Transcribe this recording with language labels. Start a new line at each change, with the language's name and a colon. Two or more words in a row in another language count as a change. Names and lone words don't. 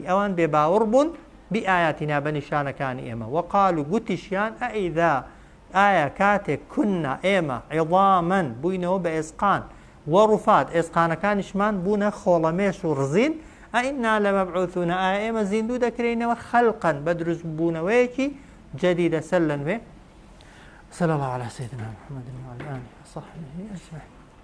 Central Kurdish: ئەوان بێ باوەڕ بوون بئایاتینا بە نیشانەکانی ئێمە وەقالوا گوتیشیان ئەئیذا ئایا کاتێک کنا ئێمە عظامەن بووینەوە بە ئێسقان وەڕوفات ئێسقانەکانیشمان بوونە خۆڵەمێش و ڕزین
Arabic: ئەئینا لەمەبعوثون
Central Kurdish: ئایا ئێمە زیندوو دەکرێنەوە خەلقەن بە دروست بوونەوەیەکی جەدیدە سەر لە نوێ
Arabic: صلى الله على سيدنا محمد وعلى آله وصحبه أجمعين